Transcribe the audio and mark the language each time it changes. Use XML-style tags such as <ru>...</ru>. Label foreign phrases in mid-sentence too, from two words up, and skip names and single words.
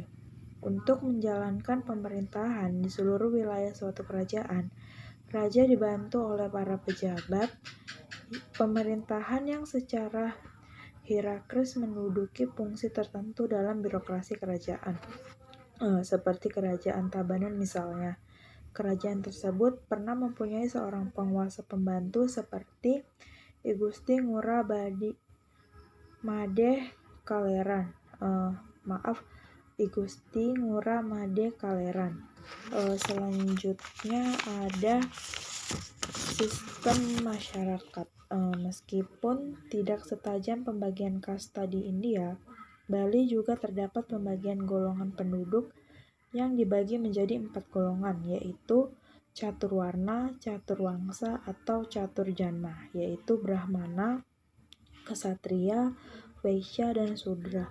<id>Untuk menjalankan pemerintahan di seluruh wilayah suatu kerajaan, raja dibantu oleh para pejabat pemerintahan yang secara hierarkis menduduki fungsi tertentu dalam birokrasi kerajaan. Seperti kerajaan Tabanan misalnya. Kerajaan tersebut pernah mempunyai seorang penguasa pembantu seperti I Gusti Ngurah Made Kaleran. I Gusti Ngurah Made Kaleran. Selanjutnya ada sistem masyarakat. Meskipun tidak setajam pembagian kasta di India, Bali juga terdapat pembagian golongan penduduk yang dibagi menjadi 4 golongan, yaitu caturwarna, caturwangsa, atau caturjana, yaitu Brahmana, Ksatria, Vaisya, dan Sudra.</id>